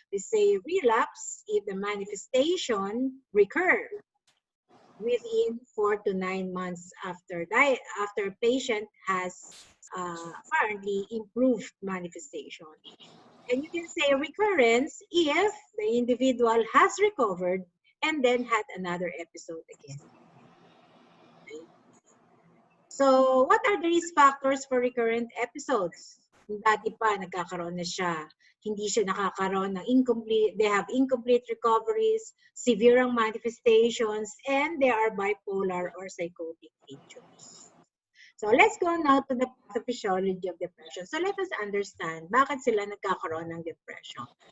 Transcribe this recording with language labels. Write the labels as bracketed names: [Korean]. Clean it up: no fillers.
[English] We say relapse if the manifestation recur within 4 to 9 months after patient has apparently improved manifestation. And you can say recurrence if the individual has recovered and then had another episode again. Okay? So, what are the risk factors for recurrent episodes? [Filipino] Dati pa, nagkakaroon na siya. Hindi siya nakakaroon ng incomplete, [English] they have incomplete recoveries, severe manifestations, and they are bipolar or psychotic features. So, let's go now to the pathophysiology of depression. So, let us understand [Filipino] bakit sila nagkakaroon ng depression.